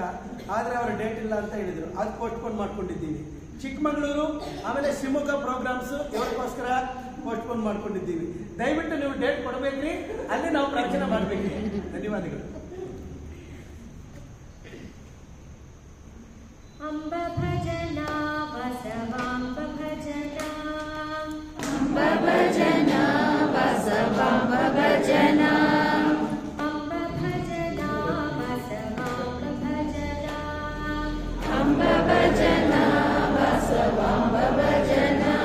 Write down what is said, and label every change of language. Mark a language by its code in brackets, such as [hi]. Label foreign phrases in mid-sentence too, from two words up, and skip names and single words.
[kn] ಆದರೆ ಅವ್ರ ಡೇಟ್ ಇಲ್ಲ ಅಂತ ಹೇಳಿದರು. ಅದು ಪೋಸ್ಟ್ಪೋನ್ ಮಾಡ್ಕೊಂಡಿದ್ದೀವಿ. ಚಿಕ್ಕಮಗಳೂರು ಆಮೇಲೆ ಶಿವಮೊಗ್ಗ ಪ್ರೋಗ್ರಾಮ್ಸ್ ಇವರಿಗೋಸ್ಕರ ಪೋಸ್ಟ್ಪೋನ್ ಮಾಡ್ಕೊಂಡಿದ್ದೀವಿ. ದಯವಿಟ್ಟು ನೀವು ಡೇಟ್ ಕೊಡಬೇಕ್ರಿ, ಅಲ್ಲಿ ನಾವು ಪ್ರವಚನ ಮಾಡಬೇಕ್ರಿ. ಧನ್ಯವಾದಗಳು. ಅಂಬ ಭಜನ ಬಸವಾಂಬ ಭಜನ, ಅಂಬ ಭಜನ ಬಸವಾಂಬ ಭಜನ, ಅಂಬ ಭಜನ ಬಸವಾಂಬ ಭಜನ, ಅಂಬ ಭಜನ ಬಸವಾಂಬ ಭಜನ,